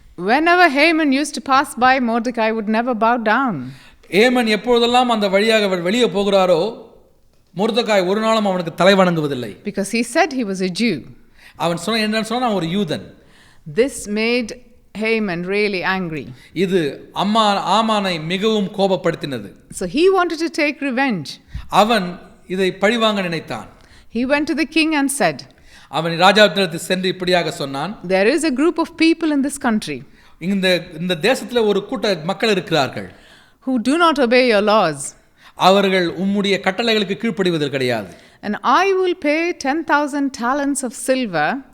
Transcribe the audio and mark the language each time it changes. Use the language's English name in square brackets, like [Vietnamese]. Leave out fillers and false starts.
[English] Whenever Haman used to pass by, Mordecai would never bow down. [Tamil] Yemen எப்பொழுதெல்லாம் அந்த வழியாக வெளியே போகிறாரோ மொர்தெகாய் ஒரு நாளும் அவனுக்கு தலை வணங்குவதில்லை. [English] Because he said he was a Jew. [Tamil] அவன் என்னன்னு சொன்னா ஒரு யூதன். [English] This made Haman really angry. [Tamil] இது ஆமானை மிகவும் கோபப்படுத்தினது. [English] So he wanted to take revenge. [Tamil] அவன் இதை பழிவாங்க நினைத்தான். [English] He went to the king and said, [Tamil] அவன் ராஜாவிடத்தில் சென்று இப்படியாக சொன்னான், [English] there is a group of people in this country [Tamil] இந்த தேசத்துல ஒரு கூட்ட மக்கள் இருக்கிறார்கள் [English] who do not obey your laws. [Tamil] அவர்கள் உம்முடைய கட்டளைகளுக்கு கீழ்ப்படிவது கிடையாது. [English] And I will pay 10,000 talents of silver.